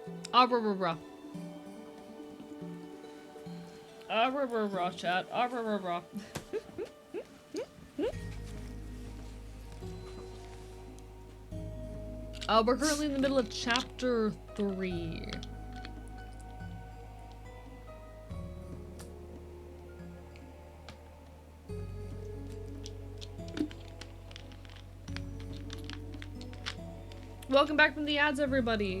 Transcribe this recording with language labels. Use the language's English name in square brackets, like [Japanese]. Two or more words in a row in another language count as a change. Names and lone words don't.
[English] Ah, rah, rah, rah. Ah, rah, rah, rah, chat. Ah, rah, rah, rah. We're currently in the middle of chapter 3. Welcome back from the ads, everybody.